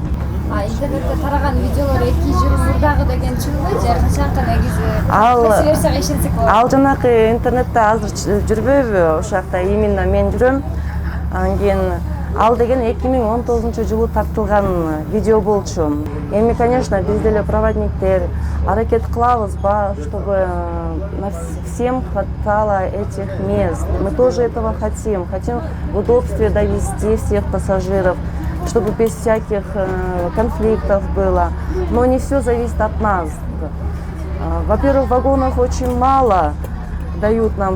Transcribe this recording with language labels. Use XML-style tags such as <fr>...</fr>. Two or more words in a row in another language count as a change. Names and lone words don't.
<ky>Интернетте тараган видеолор 2 жыл мурдагы деген чынбы же качанкы негизи версияга ишенсек болот? Ал жанакы интернетте азыр жүрбөйбү, ошол жакта именно мен жүрөм. Анан кийин ал деген 2019-жылы тартылган видео болчу. Эми, конечно, биз деле проводниктер аракет кылабыз,</ky> <ru>чтобы всем хватало этих мест. Мы тоже этого хотим. Хотим в удобстве довести всех пассажиров, чтобы без всяких конфликтов было. Но не все зависит от нас. Во-первых, вагонов очень мало дают нам.</ru>